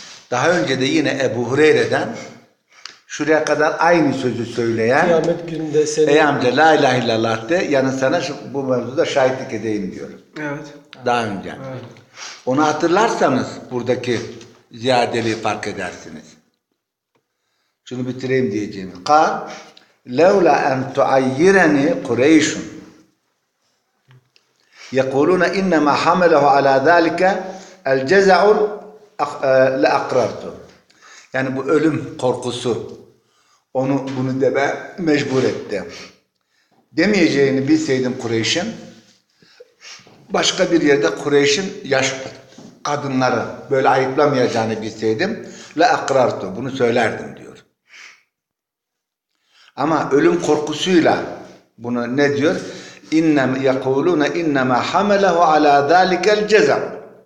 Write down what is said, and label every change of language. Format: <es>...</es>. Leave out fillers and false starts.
<tr>Daha önce de yine Ebu Hureyre'den şuraya kadar aynı sözü söyleyen kıyamet gününde seni... Ey amca la ilahe illallah de yanın sana şu, bu mevzuda şahitlik edeyim diyorum. Evet. Daha önce. Evet. Onu hatırlarsanız buradaki ziyadeliği fark edersiniz. Şunu bitireyim diyeceğim.</tr> <ar>قَالْ لَوْلَا اَنْ تُعَيِّرَنِي قُرَيْشٌ يَقُولُونَ اِنَّمَا حَمَلَهُ عَلَى ذَٰلِكَ الْجَزَعُ لَاَقْرَرْتُ</ar> <tr>Yani bu ölüm korkusu onu bunu deme mecbur etti. Demeyeceğini bilseydim Kureyş'in, başka bir yerde Kureyş'in yaş kadınları böyle ayıplamayacağını bilseydim</tr> <ar>la akrartu</ar> <tr>bunu söylerdim diyor. Ama ölüm korkusuyla bunu ne diyor?</tr> <ar>İnne yekuluna innema hamalehu ala zalikal ceza.</ar>